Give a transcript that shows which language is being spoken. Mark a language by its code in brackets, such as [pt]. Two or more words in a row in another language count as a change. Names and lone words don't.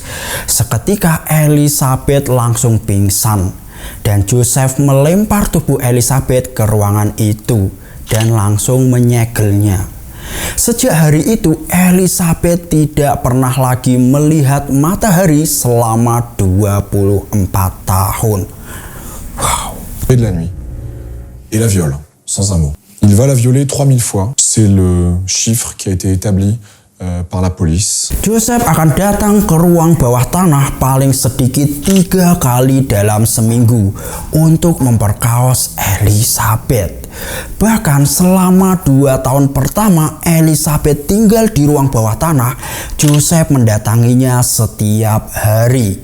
[id] Seketika Elizabeth langsung pingsan dan Joseph melempar tubuh Elizabeth ke ruangan itu dan langsung menyegelnya. Sejak hari itu Elizabeth tidak pernah lagi melihat matahari selama 24 tahun. Wow. [fr] Et de la nuit. Et la viole, sans un mot. Il va la violer 3000 fois. C'est le chiffre qui a été établi par la police. [id] Joseph akan datang ke ruang bawah tanah paling sedikit 3 kali dalam seminggu untuk memperkaos Elizabeth. Bahkan selama 2 tahun pertama Elizabeth tinggal di ruang bawah tanah, Joseph mendatanginya setiap hari.